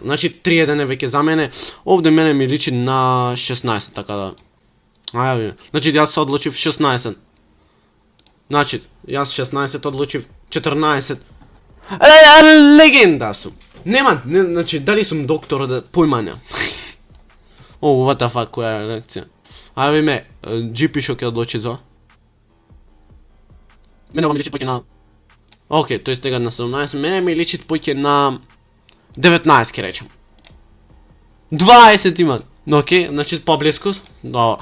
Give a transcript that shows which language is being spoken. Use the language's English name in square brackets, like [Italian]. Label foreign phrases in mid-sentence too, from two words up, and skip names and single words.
[Macedonian] Значи, 3-1 е веќе за мене, овде мене ми личи на 16, така да... Ајде, видиме. Значи, јас одлучив 16. Значи, јас 16 одлучив 14. Легенда сум. Нема, значи, дали сум доктор да појма не. О, [English] what the fuck, [Macedonian] која е реакција? Ајде видиме, GP шо ќе одлучи за? Мене ова ми личи поќе на... Океј, тој стега на 17, мене ми личи поќе на... 19 ке речем. 20 имат. Океј, значи поблиску. Добро.